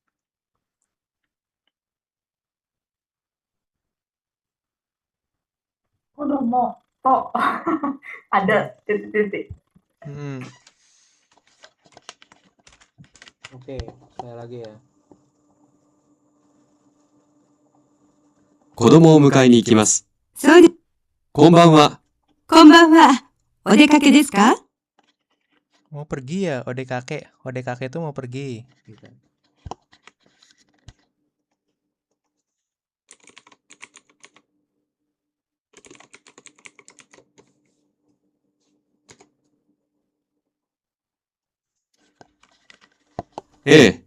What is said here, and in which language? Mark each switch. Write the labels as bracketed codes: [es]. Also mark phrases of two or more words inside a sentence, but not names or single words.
[id] Udah mau kok. Ada titik-titik. Oke, saya lagi ya. [ja] 子供を迎えに行きます。そうで、こんばんは。こんばんは。お出かけですか？ [id] Mau pergi ya, [ja] お出かけ. お出かけ [id] itu mau pergi. Gitu. [ja] ええ。